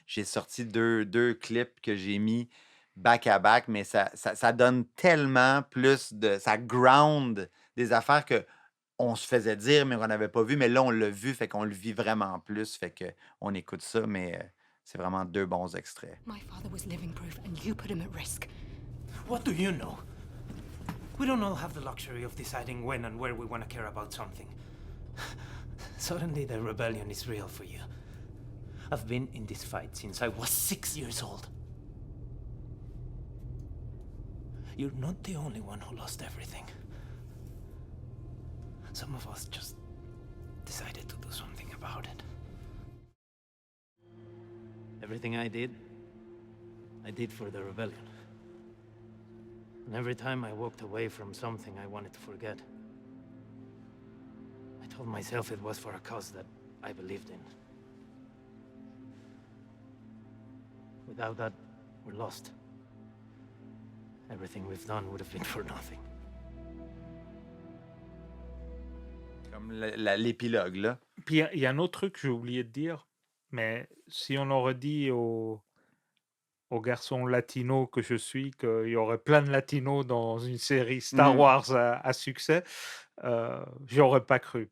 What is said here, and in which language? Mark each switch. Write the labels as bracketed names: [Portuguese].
[French] j'ai sorti deux clips que j'ai mis back à back, mais ça donne tellement plus de... Ça ground des affaires que on se faisait dire, mais qu'on n'avait pas vu. Mais là, on l'a vu, fait qu'on le vit vraiment plus. Fait qu'on écoute ça, mais C'est vraiment 2 bons extraits. [English] My father was living proof, and you put him at risk. What do you know? We don't all have the luxury of deciding when and where we want to care about something. Suddenly the rebellion is real for you. I've been in this fight since I was 6 years old. You're not the only one who lost everything. Some of us just decided to do something about it. Everything I did for the rebellion. And every time I walked away from something I wanted to forget, I told myself it was for a cause that I believed in. Without that, we're lost. Everything we've done would have been for nothing. [French] Comme l'épilogue, là. Puis il y a un autre truc que j'ai oublié de dire, mais si on aurait dit au garçon latino que je suis qu'il y aurait plein de latinos dans une série Star Wars à succès, j'aurais pas cru.